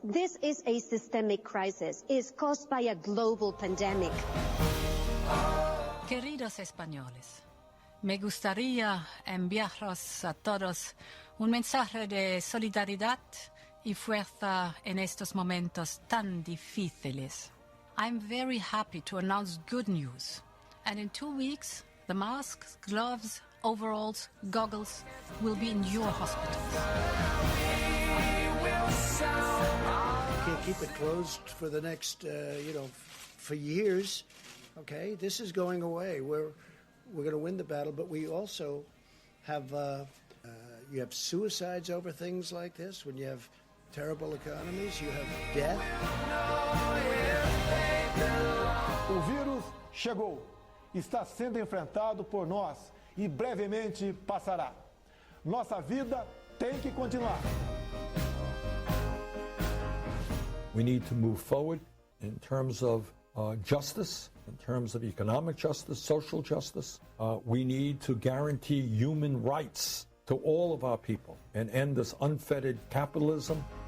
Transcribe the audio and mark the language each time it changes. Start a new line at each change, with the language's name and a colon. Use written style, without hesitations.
English: This is a systemic crisis. It's caused by a global pandemic.
Spanish: Queridos españoles, me gustaría enviaros a todos un mensaje de solidaridad y fuerza en estos momentos tan difíciles.
English: I'm very happy to announce good news. And in 2 weeks, the masks, gloves, overalls, goggles will be in your hospitals. We can't keep it closed for the next, for years. Okay, this is going away. We're going to win the battle, but we also have you have suicides over things like this. When you have terrible economies, you have death.
Portuguese: O vírus chegou, está sendo enfrentado por nós e brevemente passará. Nossa vida tem que continuar.
English: We need to move forward in terms of justice, in terms of economic justice, social justice. We need to guarantee human rights to all of our people and end this unfettered capitalism.